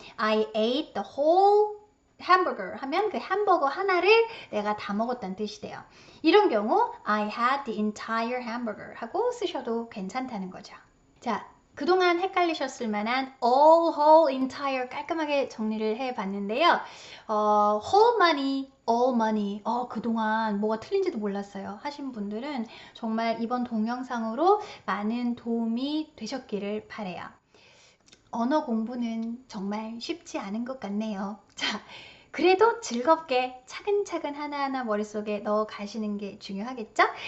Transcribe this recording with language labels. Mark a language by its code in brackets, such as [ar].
[en] I ate the whole hamburger [ko] 하면 그 햄버거 하나를 내가 다 먹었다는 뜻이 돼요. 이런 경우 [en] I had the entire hamburger [ko] 하고 쓰셔도 괜찮다는 거죠. 자, 그동안 헷갈리셨을 만한 all, whole, entire 깔끔하게 정리를 해봤는데요. whole만이 all money. 그동안 뭐가 틀린지도 몰랐어요. 하신 분들은 정말 이번 동영상으로 많은 도움이 되셨기를 바라요. 언어 공부는 정말 쉽지 않은 것 같네요. 자, 그래도 즐겁게 차근차근 하나하나 머릿속에 넣어 가시는 게 중요하겠죠?